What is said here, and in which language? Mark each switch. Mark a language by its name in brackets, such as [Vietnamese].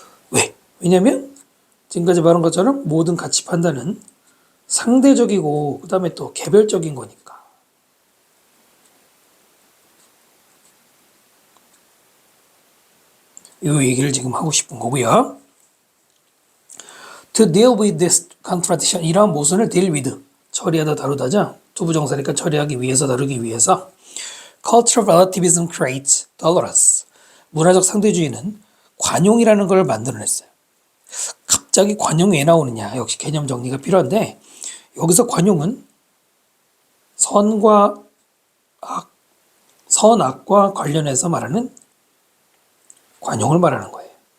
[Korean] 왜? 왜냐면 지금까지 말한 것처럼 모든 가치 판단은 상대적이고 그 다음에 또 개별적인 거니까. 이 얘기를 지금 하고 싶은 거고요. [English] To deal with this contradiction, [Korean] 이러한 모순을 [English] deal with, [Korean] 처리하다 다루다죠. 투부정사니까 처리하기 위해서 다루기 위해서 [English] cultural relativism creates tolerance. [Korean] 문화적 상대주의는 관용이라는 걸 만들어냈어요. 갑자기 관용이 왜 나오느냐? 역시 개념 정리가 필요한데 여기서 관용은 선악과 관련해서 말하는 관용을 말하는 거예요.